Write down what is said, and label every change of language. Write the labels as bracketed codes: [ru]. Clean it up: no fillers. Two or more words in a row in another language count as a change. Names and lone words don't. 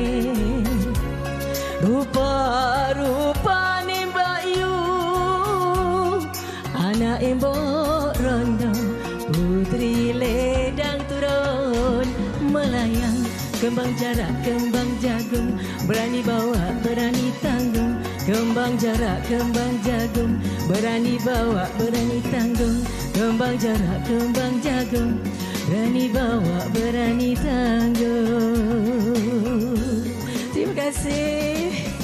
[jv] Rupa-rupane Bayu, anake Mbok Rondo. [ms] Putri ledang turun melayang, kembang jarak, kembang jagung, berani bawa, berani tanggung. Kembang jarak, kembang jagung, berani bawa, berani tanggung. Kembang jarak, kembang jagung, berani bawa, berani tanggung. Terima kasih.